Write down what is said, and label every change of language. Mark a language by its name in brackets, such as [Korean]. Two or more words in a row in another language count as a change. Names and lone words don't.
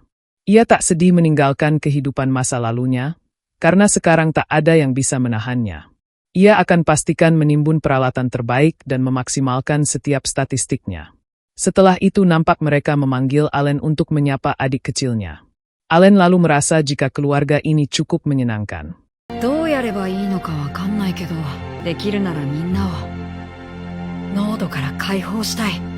[Indonesian] Ia tak sedih meninggalkan kehidupan masa lalunya, karena sekarang tak ada yang bisa menahannya. Ia akan pastikan menimbun peralatan terbaik dan memaksimalkan setiap statistiknya. Setelah itu nampak mereka memanggil Allen untuk menyapa adik kecilnya. Allen lalu merasa jika keluarga ini cukup menyenangkan. [Japanese] どうやればいいのかわかんないけど、できるならみんなを濃度から解放したい。